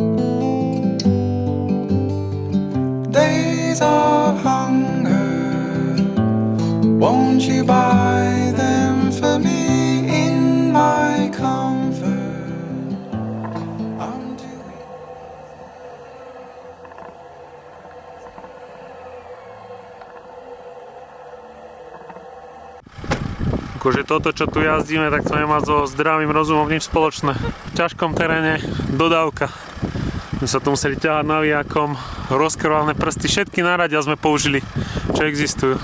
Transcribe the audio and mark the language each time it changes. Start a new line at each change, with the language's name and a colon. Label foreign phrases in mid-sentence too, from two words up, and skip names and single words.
English: Days of hunger Won't you buy them for me in my comfort? I'm doing.
Slovak: Akože toto, čo tu jazdíme, tak to nemá so zdravým rozumom nič spoločné. V ťažkom teréne dodávka. My sa tu museli ťahať navijakom, rozkrvané prsty, všetky náradia sme použili, čo existujú.